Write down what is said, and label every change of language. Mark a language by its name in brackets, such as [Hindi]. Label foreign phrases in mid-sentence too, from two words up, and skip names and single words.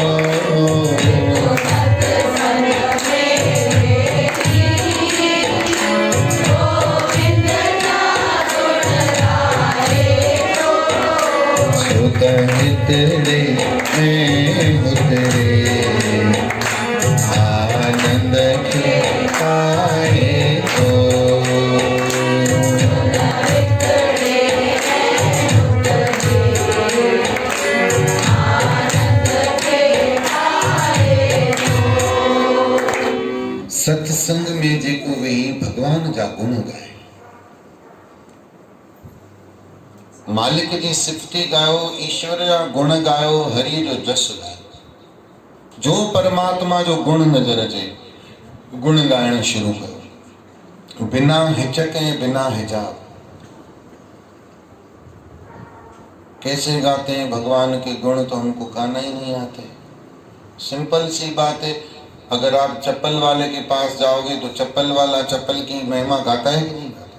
[Sindhi] सुत हितड़े उतरे आनंद के पाए तो। सत्संग में जेको वेही भगवान जा गुण गाए, मालिक जी सिफती गायो, ईश्वर जा गुण गायो, हरि जो जस गायो। जो परमात्मा जो गुण नजर अचे गुण गाइण शुरू कयो, बिना हिचक ऐं बिना हिजाब। [Hindi] कैसे गाते हैं भगवान के गुण, तो हमको गाना ही नहीं आते। सिंपल सी बात है, अगर आप चप्पल वाले के पास जाओगे तो चप्पल वाला चप्पल की महिमा गाता है कि नहीं गाता?